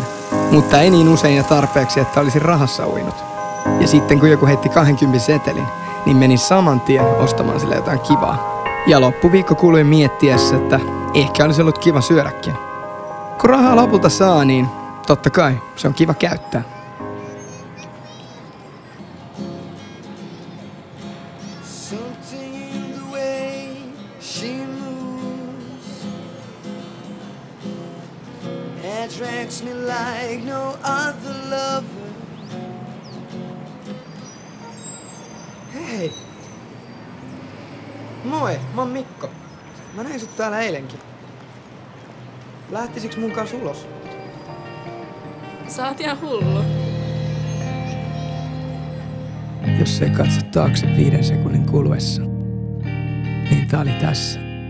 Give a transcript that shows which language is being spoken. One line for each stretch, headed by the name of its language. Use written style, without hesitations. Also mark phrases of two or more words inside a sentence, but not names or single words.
Finnish: Mutta ei niin usein ja tarpeeksi, että olisin rahassa uinut. Ja sitten kun joku heitti 20 setelin, niin menin saman tien ostamaan sille jotain kivaa. Ja loppuviikko kului miettiessä, että ehkä olisi ollut kiva syödäkin. Kun rahaa lopulta saa, niin totta kai se on kiva käyttää.
English: Attracts me like no other lover.
Finnish: Hei! Moi, mä oon Mikko. Mä näin sut täällä eilenkin. Lähtisiks mun kanssa ulos? Sä oot ihan hullu. Jos ei katso taakse 5 sekunnin kuluessa, niin tää oli tässä.